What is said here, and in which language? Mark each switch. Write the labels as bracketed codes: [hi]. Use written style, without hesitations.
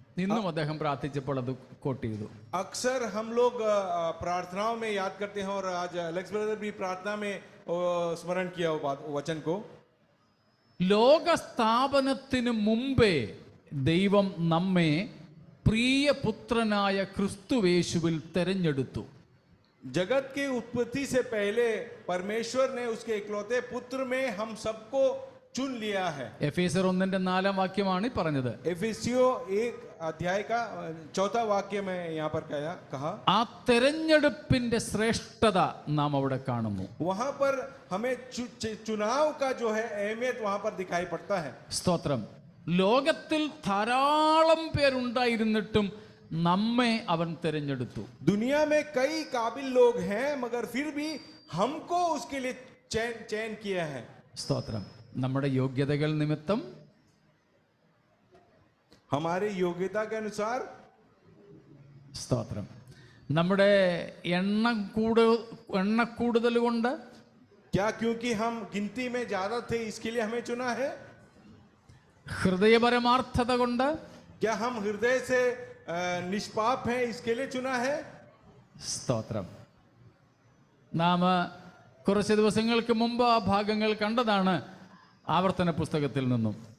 [ml] ഇന്നും അദ്ദേഹം പ്രാർത്ഥിച്ചപ്പോൾ അത് കോട്ട് ചെയ്തു. [hi] अक्सर हम लोग प्रार्थनाओं में याद करते हैं और आज अलेक्स ब्रदर भी प्रार्थना में स्मरण किया वो वचन को. [ml] ലോകസ്ഥാപനത്തിന് മുമ്പേ ദൈവം നമ്മെ പ്രിയപുത്രനായ ക്രിസ്തുവേശുവിൽ തെരഞ്ഞെടുത്തു. [hi] जगत की उत्पत्ति से पहले परमेश्वर ने उसके इकलौते पुत्र में हम सबको चुन लिया है. [ml] എഫേസ്യർ 1:4 വാക്യമാണ് ഈ പറഞ്ഞത്. [hi] एफिसियों 1 अध्याय का 4 वाक्य में यहाँ पर कहा. [ml] ആ തെരഞ്ഞെടുപ്പിന്റെ ശ്രേഷ്ഠത നാം അവിടെ കാണുന്നു. [hi] वहां पर हमें चुनाव का जो है अहमियत वहां पर दिखाई पड़ता है. [ml] സ്തോത്രം. ലോകത്തിൽ ധാരാളം പേരുണ്ടായിരുന്നിട്ടും നമ്മെ അവൻ തെരഞ്ഞെടുത്തു. [hi] दुनिया में कई काबिल लोग हैं मगर फिर भी हमको उसके लिए चयन किया है. [ml] സ്തോത്രം. നമ്മുടെ യോഗ്യതകൾ നിമിത്തം, [hi] हमारे योग्यता के अनुसार, [ml] സ്തോത്രം, നമ്മുടെ എണ്ണക്കൂടുതൽ കൊണ്ട്, [hi] क्या क्योंकि हम गिनती में ज्यादा थे इसके लिए हमें चुना है? [ml] ഹൃദയപരമാർത്ഥത കൊണ്ട്, [hi] क्या हम हृदय से निष्पाप हैं इसके लिए चुना है? [ml] സ്തോത്രം. നാം കുറച്ച് ദിവസങ്ങൾക്ക് മുമ്പ് ആ ഭാഗങ്ങൾ കണ്ടതാണ് ആവർത്തന പുസ്തകത്തിൽ നിന്നും.